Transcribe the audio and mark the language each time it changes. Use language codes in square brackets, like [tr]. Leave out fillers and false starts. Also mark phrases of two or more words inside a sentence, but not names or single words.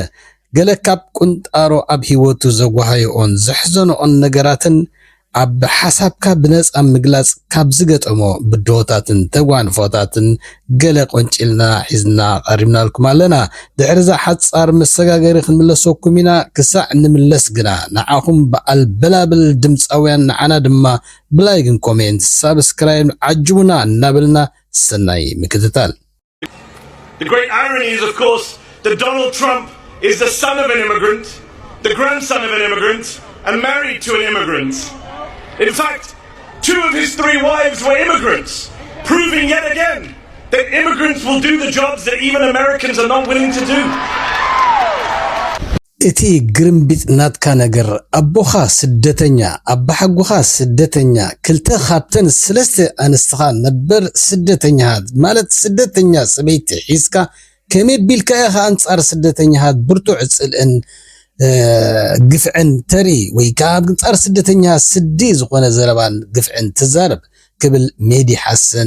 [ti] ገለ ካብ ቁንጣሮ ኣብ ህይወቱ ዘጓሃዮን ዘሕዘኖን ነገራትን ኣብ ሓሳብካ ብነጻ ምግላጽ ካብ ዝገጠሞ ብድሆታትን ተጓንፎታትን ገለ ቆንጭልና ሒዝና ቀሪብናልኩም ኣለና ድሕሪዛ ሓጻር መሰጋገሪ ክንምለሰኩም ኢና ክሳዕ ንምለስ ግና ንዓኹም በዓል በላብል ድምፃውያን ንዓና ድማ ብላይክን ኮሜንት ሳብስክራይብ ዓጅቡና እናበልና ሰናይ ምክትታል [en] The great irony is of course that Donald Trump is the son of an immigrant, the grandson of an immigrant, and married to an immigrant. In fact, 2 of his 3 wives were immigrants, proving yet again that immigrants will do the jobs that even Americans are not willing to do. [ti] እቲ ግርምቢጥ ናትካ ነገር አቦኻ ስደተኛ አባሐጉኻ ስደተኛ ክልተ ካብተን ሰለስተ አንስትኻ ነበር ስደተኛ ማለት ስደተኛ ሰበይቲ ሒስካ ከመይ ቢልካ ኢኻ አንጻር ስደተኛታት ብርቱዕ ጽልእን ግፍዕን ተሪ ወይ ካብ አንጻር ስደተኛ ስዲ ዝኾነ ዘረባን ግፍዕን ትዛረብ ክብል ሜዲ ሐሰን